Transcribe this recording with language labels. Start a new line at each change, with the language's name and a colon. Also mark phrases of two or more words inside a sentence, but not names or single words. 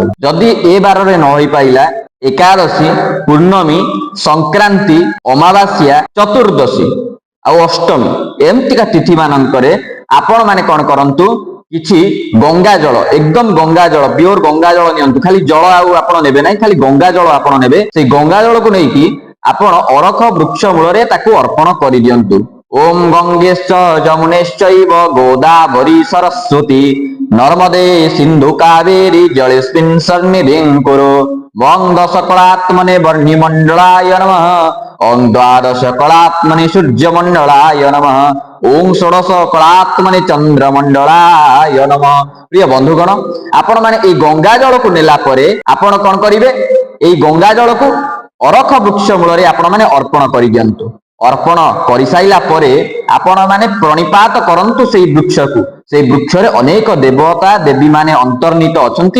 Odia: ଯଦି ଏ ବାର ରେ ନ ହୋଇ ପାରିଲା ଏକାଦଶୀ, ପୂର୍ଣ୍ଣମୀ, ସଂକ୍ରାନ୍ତି, ଅମାବାସ୍ୟା, ଚତୁର୍ଦ୍ଦଶୀ ଆଉ ଅଷ୍ଟମୀ ଏମିତିକା ତିଥି ମାନଙ୍କରେ ଆପଣ ମାନେ କଣ କରନ୍ତୁ କିଛି ଗଙ୍ଗା ଜଳ, ଏକଦମ ଗଙ୍ଗା ଜଳ ପ୍ୟୋର ଗଙ୍ଗା ଜଳ ନିଅନ୍ତୁ। ଖାଲି ଜଳ ଆଉ ଆପଣ ନେବେ ନାହିଁ, ଖାଲି ଗଙ୍ଗା ଜଳ ଆପଣ ନେବେ। ସେ ଗଙ୍ଗା ଜଳକୁ ନେଇକି ଆପଣ ଅରଖ ବୃକ୍ଷ ମୂଳରେ ତାକୁ ଅର୍ପଣ କରି ଦିଅନ୍ତୁ।
Sanskrit: ओम गंगेश्च जमुनेश्चैव गोदावरी सरस्वती नर्मदे सिंधु कावेरी जलेस्मिन् सन्निधिं कुरु। वं दशकलात्मने वर्णिमण्डलाय नमः। ओं द्वादश कलात्मने सूर्यमण्डलाय नमः। ओं षोडश कलात्मने चंद्रमण्डलाय नमः।
Odia: ପ୍ରିୟ ବନ୍ଧୁଗଣ ଆପଣ ମାନେ ଏ ଗଙ୍ଗା ଜଳକୁ ନେଲା ପରେ ଆପଣ କଣ କରିବେ, ଏ ଗଙ୍ଗା ଜଳକୁ ଅରଖ ବୃକ୍ଷ ମୂଳରେ ଆପଣ ମାନେ ଅର୍ପଣ କରି ଦିଅନ୍ତୁ। ଅର୍ପଣ କରି ସାରିଲା ପରେ ଆପଣ ମାନେ ପ୍ରଣିପାତ କରନ୍ତୁ ସେହି ବୃକ୍ଷକୁ। ସେ ବୃକ୍ଷରେ ଅନେକ ଦେବତା ଦେବୀ ମାନେ ଅନ୍ତର୍ନିହିତ ଅଛନ୍ତି।